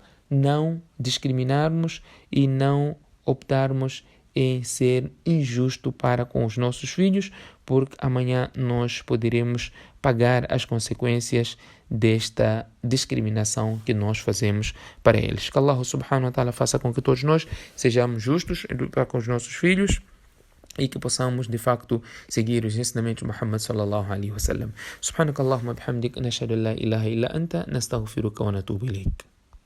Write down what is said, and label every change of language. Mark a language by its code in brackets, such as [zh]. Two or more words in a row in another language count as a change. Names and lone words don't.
[pt] Não discriminarmos e não optarmos em ser injusto para com os nossos filhos, porque amanhã nós poderemos pagar as consequências desta discriminação que nós fazemos para eles. Que Allah [ar] سبحانه وتعالى [pt] faça com que todos nós sejamos justos para com os nossos filhos e que possamos de facto seguir os ensinamentos de Muhammad [ar] صلى الله عليه وسلم. سبحانك اللهم بحمدك، نشهد أن لا إله إلا أنت، نستغفرك ونتوب إليك.